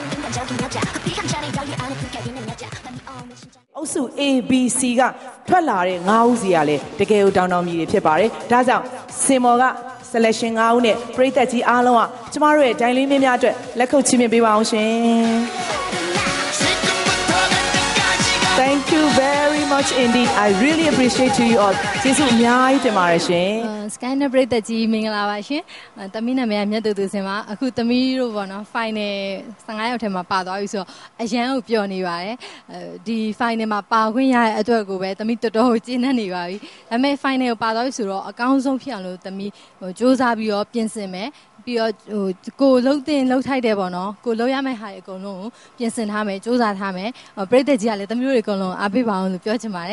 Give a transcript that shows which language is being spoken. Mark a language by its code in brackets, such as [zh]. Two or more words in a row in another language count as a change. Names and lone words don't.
[my] အုပ်စု ABC ကထွက်လာတဲ့9ဦးစီကလည်းတကယ်ကိုတောင်းမြည်တွေဖြစ်ပါတယ်ဒါကြောင့်စင်မော်က selection 9ဦးနဲ့ပရိသတ်ကြီးအားလုံးကကျမတို့ရဲ့ဒိုင်လေးမင်းများအတွက်လက်ခုပ်ချီးမြှင့်ပေးပါအောင်ရှင် [en] Thank you very much indeed. I really appreciate you all. [my] ကျေးဇူးအများကြီးတင်ပါတယ်ရှင်။ Skynet ပရိသတ်ကြီးမင်္ဂလာပါရှင်။သမီးနာမည်ကမြတ်တူစင်ပါ။အခုသမီးတို့ပေါ့နော် final 15ယောက်ထဲမှာပါသွားပြီဆိုတော့အရန်ကိုပျော်နေပါတယ်။ဒီ final မှာပါခွင့်ရတဲ့အတွက်ကိုပဲသမီးတော်တော်ကိုကျေနပ်နေပါပြီ။ဒါပေမဲ့ final ကိုပါသွားပြီဆိုတော့အကောင်းဆုံးဖြစ်အောင်လို့သမီးစူးစမ်းပြီးတော့ပြင်ဆင်မယ်။ပြီးတော့ကိုလှုပ်ထိုက်တယ်ပေါ့နော်ကိုလှုပ်ရမယ့်ဟာတွေအကုန်လုံးကိုပြင်ဆင်ထားမယ်စူးစမ်းထားမယ်ပရိသတ်ကြီးကလည်းသမီးတို့တွေအကုန်လုံးအားပေးပါအောင်လို့ပြောချင်ပါတယ်